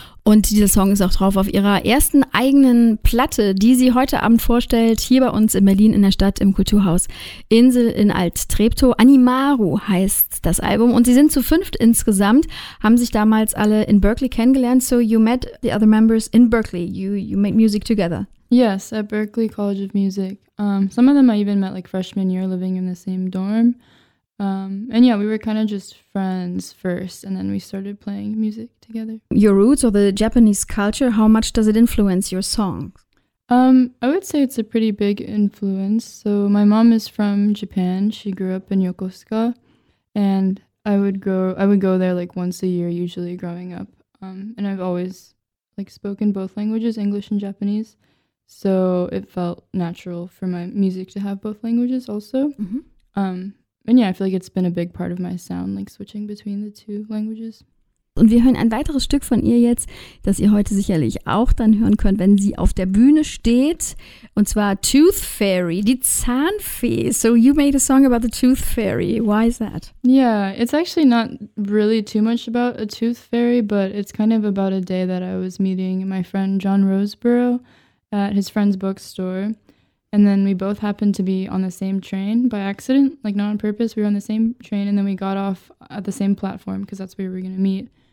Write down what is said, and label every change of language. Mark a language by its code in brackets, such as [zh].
[de] Und dieser Song ist auch drauf auf ihrer ersten eigenen Platte, die sie heute Abend vorstellt, hier bei uns in Berlin in der Stadt im Kulturhaus Insel in Alt-Treptow. Animaru heißt das Album und sie sind zu fünft insgesamt, haben sich damals alle in Berkeley kennengelernt. [en] So you met the other members in Berkeley, you make music together. Yes, at Berkeley College of Music. Some of them I even met like freshman year living in the same dorm. And yeah, we were kind of just friends first, and then we started playing music together. Your roots or the Japanese culture, how much does it influence your songs? I would say it's a pretty big influence. So my mom is from Japan. She grew up in Yokosuka, and I would go there like once a year, usually growing up. And I've always like spoken both languages, English and Japanese. So it felt natural for my music to have both languages also. Mm-hmm. And yeah, I feel like it's been a big part of my sound, like switching between the two languages. [de] Und wir hören ein weiteres Stück von ihr jetzt, das ihr heute sicherlich auch dann hören könnt, wenn sie auf der Bühne steht. Und zwar Tooth Fairy, die Zahnfee. [en] So you made a song about the Tooth Fairy. Why is that? Yeah, it's actually not really too much about a Tooth Fairy, but it's kind of about a day that I was meeting my friend John Roseborough at his friend's bookstore. And then we both happened to be on the same train by accident, like not on purpose. We were on the same train and then we got off at the same platform because that's where we were going to meet.